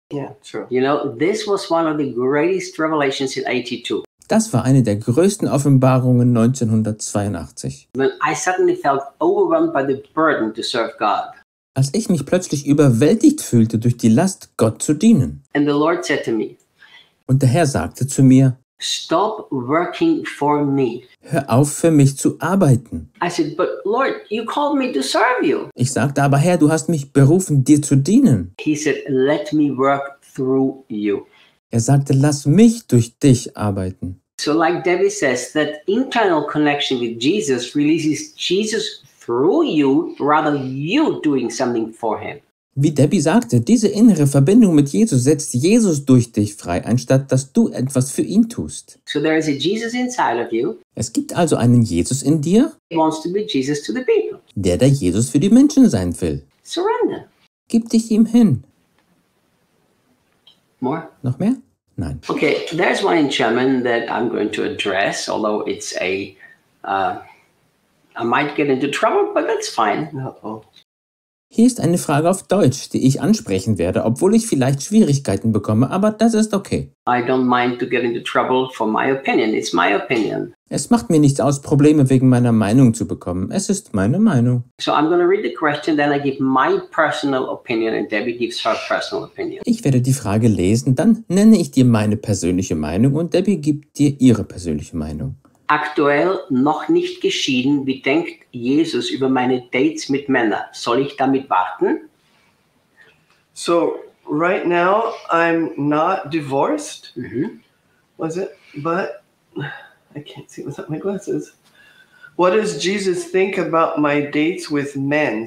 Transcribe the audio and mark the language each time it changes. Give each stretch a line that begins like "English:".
English: Yeah, true. You know, this was one of the greatest revelations in 82.
German: Das war eine der größten Offenbarungen 1982.
English: When I suddenly felt overwhelmed by the burden to serve God.
German: Als ich mich plötzlich überwältigt fühlte durch die Last, Gott zu dienen.
English: And the Lord said to me.
German: Und der Herr sagte zu mir.
English: Stop working for me.
German: Hör auf, für mich zu arbeiten.
English: I said, but Lord, you called me to serve you.
German: Ich sagte, aber Herr, du hast mich berufen, dir zu dienen.
English: He said, let me work through you.
German: Er sagte, lass mich durch dich arbeiten.
English: So like Debbie says, that internal connection with Jesus releases Jesus through you, rather you doing something for him.
German: Wie Debbie sagte, diese innere Verbindung mit Jesus setzt Jesus durch dich frei, anstatt dass du etwas für ihn tust.
English: So there is a Jesus inside of you.
German: Es gibt also einen Jesus in dir,
English: he wants to be Jesus to the people.
German: Der Jesus für die Menschen sein will.
English: Surrender.
German: Gib dich ihm hin.
English: More?
German: Noch mehr? Nein.
English: Okay, there's one in German that I'm going to address, although it's a, I might get into trouble, but that's fine.
German: Hier ist eine Frage auf Deutsch, die ich ansprechen werde, obwohl ich vielleicht Schwierigkeiten bekomme, aber das ist okay.
English: I don't mind to get into trouble for my opinion. It's my opinion.
German: Es macht mir nichts aus, Probleme wegen meiner Meinung zu bekommen. Es ist meine Meinung.
English: So I'm going to read the question, then I give my personal opinion and Debbie gives her personal opinion.
German: Ich werde die Frage lesen, dann nenne ich dir meine persönliche Meinung und Debbie gibt dir ihre persönliche Meinung. Aktuell noch nicht geschieden, wie denkt Jesus über meine Dates mit Männern? Soll ich damit warten?
English: So, right now I'm not divorced. Mm-hmm. Was it? But I can't see without my glasses. What does Jesus think about my dates with men?